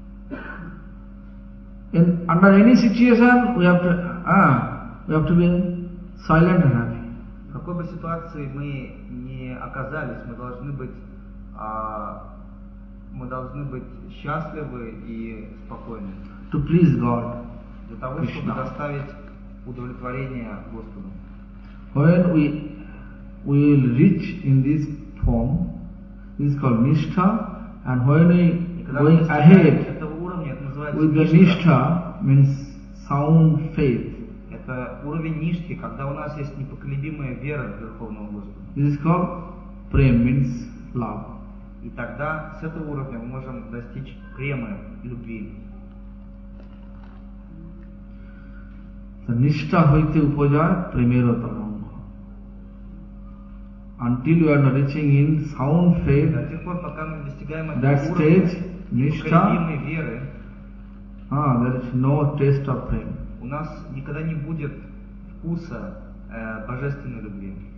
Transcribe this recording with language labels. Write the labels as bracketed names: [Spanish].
[English] In under any situation, we have to be silent and happy. [Russian] В какой бы ситуации мы ни оказались, мы должны быть счастливы и спокойны. [English] To please God. [Russian] Для того, Krishna. Чтобы доставить удовлетворение Господу. [English] When we will reach in this form, this is called nishtha, and when we going ahead with the nishtha means sound faith. [Russian] Это уровень нишки, когда у нас есть непоколебимая вера в Верховного Господа. [English] This is called prem, means love. [Russian] И тогда с этого уровня мы можем достичь премы, любви. [Bangla] The nishtha hoite upajaya premero tarang. [English] Until you are reaching in sound faith, that stage, nishtha, there is no taste of prem. [Russian] У нас никогда не будет вкуса божественной любви.